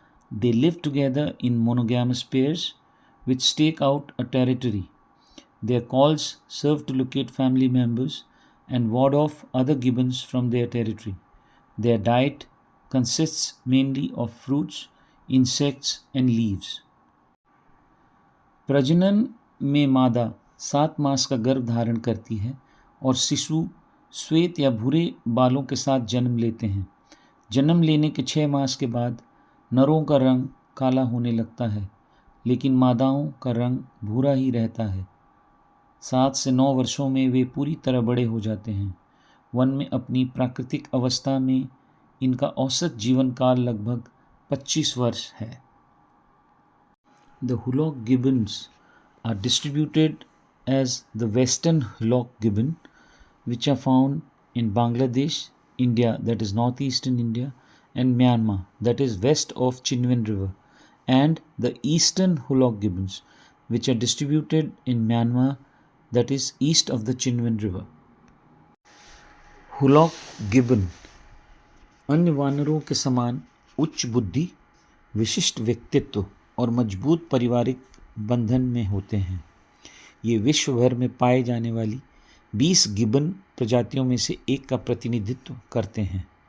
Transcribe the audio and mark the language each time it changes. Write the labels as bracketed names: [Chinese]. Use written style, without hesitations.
[English] They live together in monogamous pairs which stake out a territory. Their calls serve to locate family members and ward off other gibbons from their territory. Their diet consists mainly of fruits, insects and leaves. [Hindi] प्रजनन में मादा 7 मास का गर्भ धारण करती है और शिशु श्वेत या भूरे बालों के साथ जन्म लेते हैं। जन्म लेने के 6 मास के बाद नरों का रंग काला होने लगता है, लेकिन मादाओं का रंग भूरा ही रहता है। 7 से 9 वर्षों में वे पूरी तरह बड़े हो जाते हैं। वन में अपनी प्राकृतिक अवस्था में इनका औसत जीवन काल लगभग 25 वर्ष है। [English] The Hulok gibbons are distributed as the Western Hulok gibbon, which are found in Bangladesh, India, that is northeastern India, and Myanmar, that is west of Chinven River, and the Eastern Hulok gibbons, which are distributed in Myanmar, that is east of the Chinven River. [Hindi] Hoolock gibbon अन्य वानरों के समान उच्च बुद्धि, विशिष्ट व्यक्तित्व और मजबूत पारिवारिक बंधन में होते हैं। ये विश्व भर में पाए जाने वाली 20 गिबन प्रजातियों में से एक का प्रतिनिधित्व करते हैं।